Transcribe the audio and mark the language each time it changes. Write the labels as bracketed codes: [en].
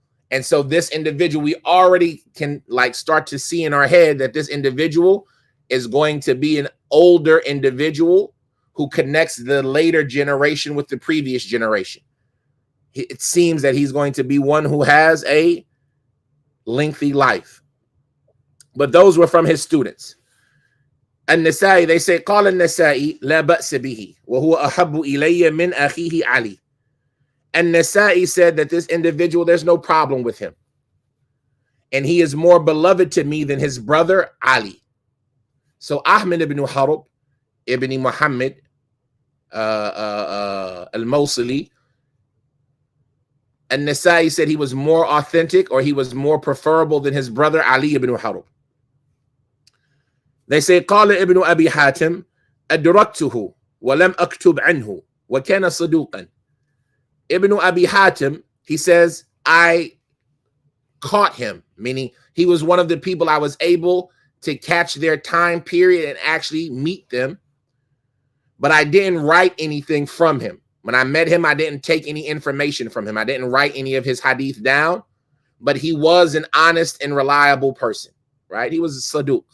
[en] And so this individual, we already can like start to see in our head that this individual is going to be an older individual who connects the later generation with the previous generation. It seems that he's going to be one who has a lengthy life. But those were from his students. An-Nasa'i, they say, [ar] قال النسائي لا بأس به وهو أحب إلي من أخيه علي. [en] An-Nasa'i said that this individual, there's no problem with him. And he is more beloved to me than his brother Ali. So Ahmad ibn Harb, ibn Muhammad al-Mawsili, An-Nasa'i said he was more authentic, or he was more preferable than his brother Ali ibn Harb. They say, [ar] قال ابن أبي حاتم أدركته ولم أكتب عنه وكان صدوقا. [en] Ibn Abi Hatim, he says, I caught him, meaning he was one of the people I was able to catch their time period and actually meet them, but I didn't write anything from him. When I met him, I didn't take any information from him. I didn't write any of his hadith down, but he was an honest and reliable person, right? He was a saduq.